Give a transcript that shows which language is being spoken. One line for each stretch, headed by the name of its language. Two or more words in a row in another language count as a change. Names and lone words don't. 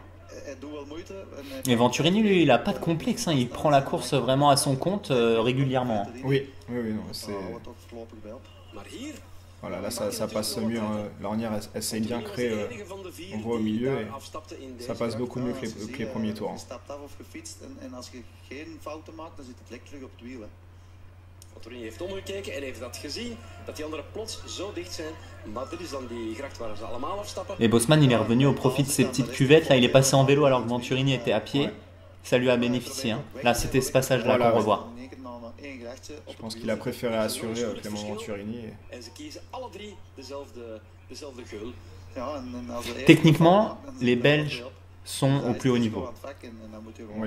French: Et Venturini, lui, il n'a pas de complexe, hein. Il prend la course vraiment à son compte régulièrement. Oui, non, c'est... Voilà, là ça passe mieux, hein. L'ornière elle s'est bien créée, on voit au milieu et ça passe beaucoup mieux que les premiers tours. Hein.
Dutch: Venturini heeft omgekeken en heeft dat gezien, dat die anderen plots zo dicht zijn. Maar dit is dan die gracht waar ze allemaal afstappen.
French: Et Bosman, il est revenu au profit de ces petites cuvettes. Là, il est passé en vélo alors que Venturini était à pied. Ça lui a bénéficié. Hein. Là, c'était ce passage-là qu'on revoit. Je pense qu'il a préféré assurer Clément Venturini. Techniquement, les Belges sont au plus haut niveau.